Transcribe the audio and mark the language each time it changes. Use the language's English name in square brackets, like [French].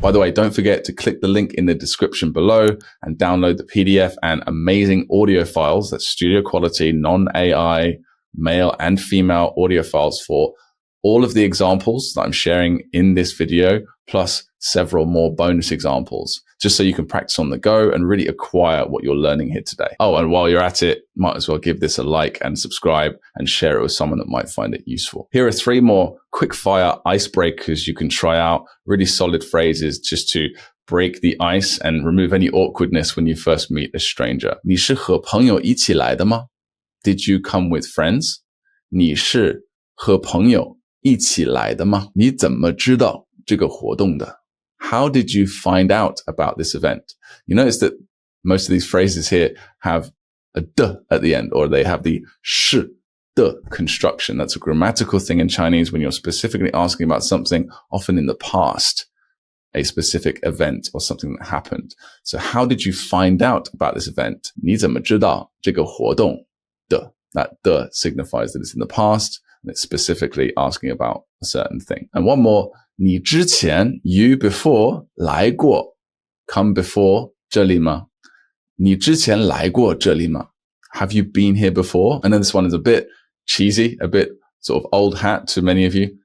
[English] By the way, don't forget to click the link in the description below and download the PDF and amazing audio files, that's studio quality, non-AI, male and female audio files for all of the examples that I'm sharing in this video, plus several more bonus examples, just so you can practice on the go and really acquire what you're learning here today. Oh, and while you're at it, might as well give this a like and subscribe and share it with someone that might find it useful. Here are 3 more quick fire icebreakers you can try out, really solid phrases just to break the ice and remove any awkwardness when you first meet a stranger. [Chinese] 你是和朋友一起来的吗? [English] Did you come with friends? [Chinese] 你是和朋友一起来的吗? 你怎么知道这个活动的? [English] How did you find out about this event? You notice that most of these phrases here have a d at the end, or they have the sh, de construction. That's a grammatical thing in Chinese when you're specifically asking about something, often in the past. a specific event or something that happened. So how did you find out about this event? [Chinese] 你怎么知道这个活动的? [English] That the signifies that it's in the past, and it's specifically asking about a certain thing. And one more, [Chinese] 你之前 [English] you before [Chinese] 来过 [English] come before [Chinese] 这里吗? 你之前来过这里吗? [English] Have you been here before? I know this one is a bit cheesy, a bit sort of old hat to many of you.